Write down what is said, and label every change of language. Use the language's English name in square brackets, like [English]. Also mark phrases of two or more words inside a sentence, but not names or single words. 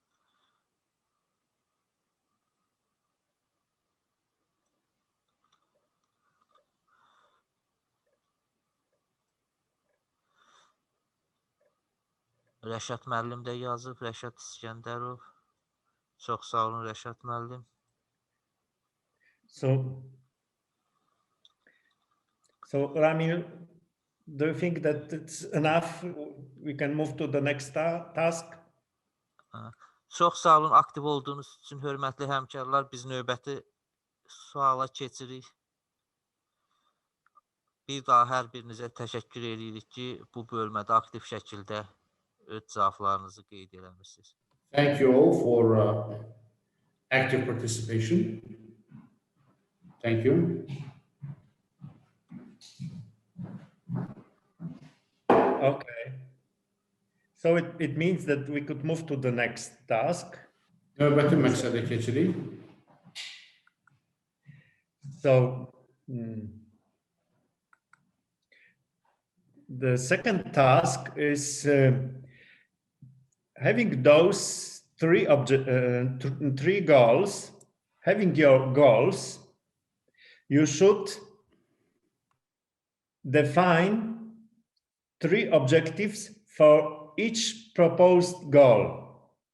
[Azerbaijani] Rəşad müəllim də yazıb, Rəşad İskəndərov. Çox sağ olun Rəşad müəllim. [English] So Ramil, do you think that it's enough? We can move to the next task? [Azerbaijani] Çox sağ olun aktiv olduğunuz üçün hörmətli həmkarlar. Biz növbəti suala keçirik. Bir daha hər birinizə təşəkkür edirik ki, bu bölmədə aktiv şəkildə öz cavablarınızı qeyd eləmişsiniz. [English] Thank you all for active participation. Thank you. Okay. So it means that we could move to the next task. [Azerbaijani] Növbəti məqsədə keçirik. [English] So the second task is having those three goals. Having your goals, you should define 3 objectives for each proposed goal.